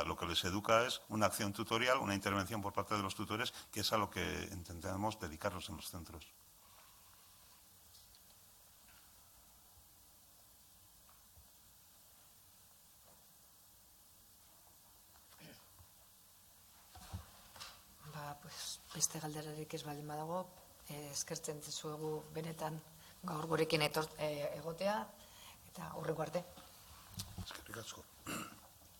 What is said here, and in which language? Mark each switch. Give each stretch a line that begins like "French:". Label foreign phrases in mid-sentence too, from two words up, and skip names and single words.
Spanish: Lo que les educa es una acción tutorial, una intervención por parte de los tutores, que es a lo que intentamos dedicarnos en los centros. Pues,
Basque: beste galderarik ez baldin badago, eskertzen dizuegu benetan gaur gurekin egotea, eta hurrengo arte. Eskerrik asko.